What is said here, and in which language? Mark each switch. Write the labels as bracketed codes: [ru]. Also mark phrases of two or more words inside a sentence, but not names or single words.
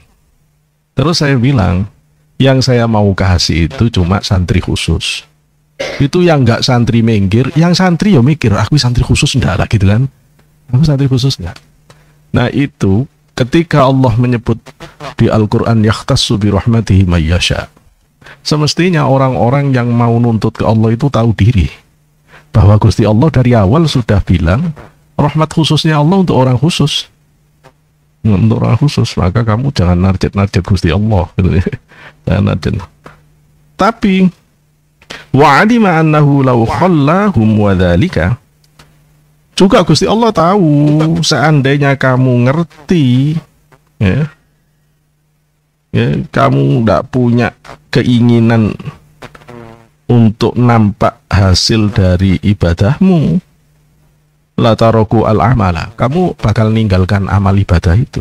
[id] Terus saya bilang, yang saya mau kasih itu cuma santri khusus. Itu yang nggak santri minggir, yang santri ya mikir, aku santri khusus enggak lah gitu kan. Aku santri khusus enggak. Nah itu ketika Allah menyebut di Al-Quran [ar] يختص برحمته من يشاء. [id] Semestinya orang-orang yang mau nuntut ke Allah itu tahu diri bahwa Gusti Allah dari awal sudah bilang rahmat khususnya Allah untuk orang khusus. Untuk orang khusus, maka kamu jangan narjet-narjet Gusti Allah gitu ya. Jangan narjet. Tapi [ar] وعلم أنه لو خلاهم وذلك, [id] juga Gusti Allah tahu seandainya kamu ngerti ya, kamu tidak punya keinginan untuk nampak hasil dari ibadahmu, [ar] لا تركوا العمل, [id] kamu bakal ninggalkan amal ibadah itu.